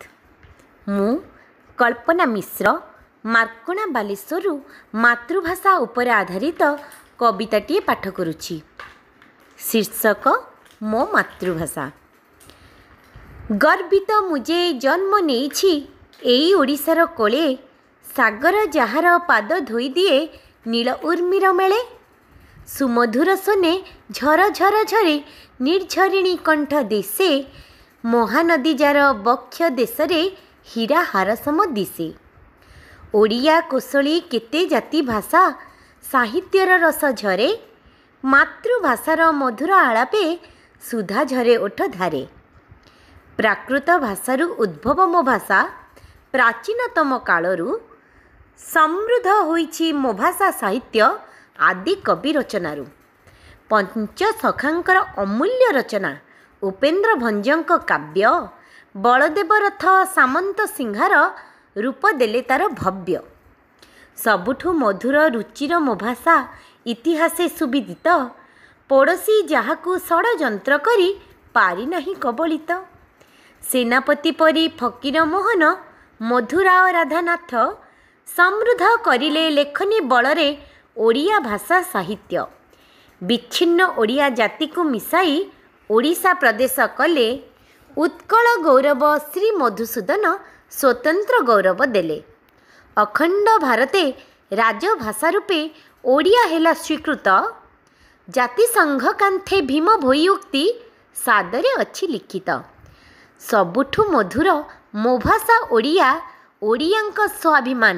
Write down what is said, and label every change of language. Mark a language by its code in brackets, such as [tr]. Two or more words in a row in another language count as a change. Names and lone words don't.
[or] ମୁଁ କଳ୍ପନା ମିଶ୍ର ମାର୍କଣା ବାଲେଶ୍ୱର ମାତୃଭାଷା ଉପର ଆଧାରିତ କବିତାଟି ପାଠ କରୁଛି। ଶୀର୍ଷକ ମୋ ମାତୃଭାଷା। ଗର୍ବିତ ମୁଁ ଜନ୍ମ ନେଇଛି ଏଇ ଓଡ଼ିଶାର କୋଳେ ସାଗର ଯାହାର ପାଦ ଧୋଇ ଦିଏ ନୀଳ ଊର୍ମିର ମେଳେ। ସୁମଧୁର ସ୍ୱନେ ଝର ଝର ଝରେ ନିର୍ଝରିଣୀ କଣ୍ଠ ଦେଶେ ମହାନଦୀ ଯାର ବକ୍ଷ ଦେଶରେ ହୀରା ହାରସମ ଦିଶେ। ଓଡ଼ିଆ କୋଶଳୀ କେତେ ଜାତି ଭାଷା ସାହିତ୍ୟର ରସ ଝରେ ମାତୃଭାଷାର ମଧୁର ଆଳାପେ ସୁଧା ଝରେ ଓଠ ଧାରେ। ପ୍ରାକୃତ ଭାଷାରୁ ଉଦ୍ଭବ ମୋ ଭାଷା ପ୍ରାଚୀନତମ କାଳରୁ ସମୃଦ୍ଧ ହୋଇଛି ମୋ ଭାଷା ସାହିତ୍ୟ ଆଦି କବି ରଚନାରୁ। ପଞ୍ଚ ସଖାଙ୍କର ଅମୂଲ୍ୟ ରଚନା ଉପେନ୍ଦ୍ର ଭଞ୍ଜଙ୍କ କାବ୍ୟ ବଳଦେବ ରଥ ସାମନ୍ତ ସିଂହାର ରୂପ ଦେଲେ ତାର ଭବ୍ୟ। ସବୁଠୁ ମଧୁର ରୁଚିର ମୋ ଭାଷା ଇତିହାସେ ସୁବିଦିତ ପଡ଼ୋଶୀ ଯାହାକୁ ଷଡ଼ଯନ୍ତ୍ର କରି ପାରି ନାହିଁ କବଳିତ। ସେନାପତି ପରି ଫକୀର ମୋହନ ମଧୁରାଓ ରାଧାନାଥ ସମୃଦ୍ଧ କରିଲେ ଲେଖନୀ ବଳରେ ଓଡ଼ିଆ ଭାଷା ସାହିତ୍ୟ। ବିଚ୍ଛିନ୍ନ ଓଡ଼ିଆ ଜାତି କୁ ମିଶାଇ ଓଡ଼ିଶା ପ୍ରଦେଶ କଲେ ଉତ୍କଳ ଗୌରବ ଶ୍ରୀ ମଧୁସୂଦନ ସ୍ୱତନ୍ତ୍ର ଗୌରବ ଦେଲେ। ଅଖଣ୍ଡ ଭାରତେ ରାଜଭାଷା ରୂପେ ଓଡ଼ିଆ ହେଲା ସ୍ୱୀକୃତ। ଜାତିସଂଘ କାନ୍ଥେ ଭୀମ ଭୋଇ ଉକ୍ତି ସାଦରେ ଅଛି ଲିଖିତ। ସବୁଠୁ ମଧୁର ମୋ ଭାଷା ଓଡ଼ିଆ ଓଡ଼ିଆଙ୍କ ସ୍ୱାଭିମାନ।